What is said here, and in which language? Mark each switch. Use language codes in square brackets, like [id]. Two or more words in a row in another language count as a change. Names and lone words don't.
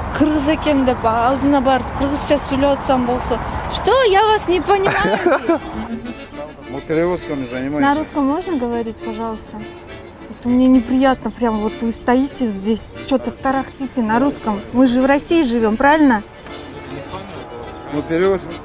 [ky] кыргыз экен деп алдына барып кыргызча сүйлөп атсам болсо. [ru] Что? Я вас не понимаю. Мы перевозками На занимаемся. русском можно говорить, пожалуйста? Мне неприятно, прям вот вы стоите здесь, что-то тарахтите на русском. Мы же в России живем, правильно? Мы перевозки.